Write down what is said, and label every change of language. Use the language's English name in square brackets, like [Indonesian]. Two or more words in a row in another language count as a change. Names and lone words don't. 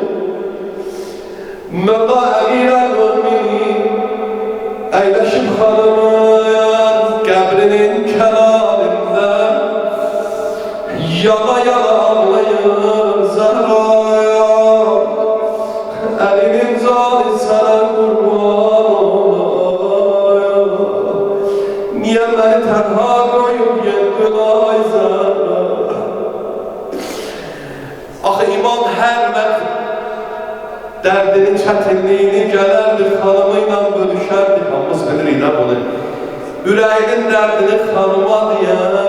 [Azerbaijani] Mevla Emir Müminin eyleşip hanımın qəbrinin kenarında yana yana ağlayır Zəhra. [Turkish] Elinin zali sana kurban olayım. Niye beni tenha koyup yettin ay Zəhra? [Azerbaijani] Axı imam hər vaxt dərdinin çətinliyini gələrdi, xanımıyla bölüşərdi. Hamımız bilirik də bunu. Ürəyinin dərdini xanıma deyər.